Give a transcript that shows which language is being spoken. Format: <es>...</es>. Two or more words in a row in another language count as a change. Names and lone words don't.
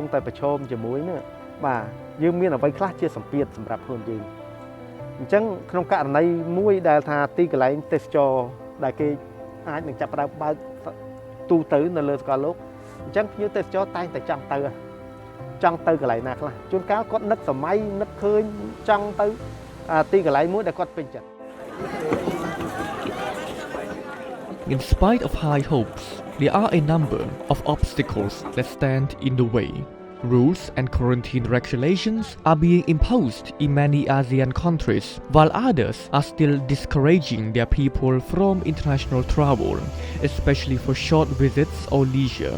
<km>តែប្រឈមជាមួយនោះបាទយើងមានអ្វីខ្លះជាសម្ពាធសម្រាប់ខ្លួនយើងអញ្ចឹងក្នុងករណីមួយដែលថាទីកន្លែងទេសចរដែលគេអាចនឹងចាប់ផ្ដើមបើកទូទៅនៅលើសកលលោកអញ្ចឹងភ្ញៀវទេសចរតែងតែចង់ទៅកន្លែងណាខ្លះជួនកាលគាត់នឹកសម័យនឹកឃើញចង់ទៅទីកន្លែងមួយដែលគាត់ពេញចិត្ត</km> <en>In spite of high hopes, there are a number of obstacles that stand in the way. Rules and quarantine regulations are being imposed in many ASEAN countries, while others are still discouraging their people from international travel, especially for short visits or leisure.</en>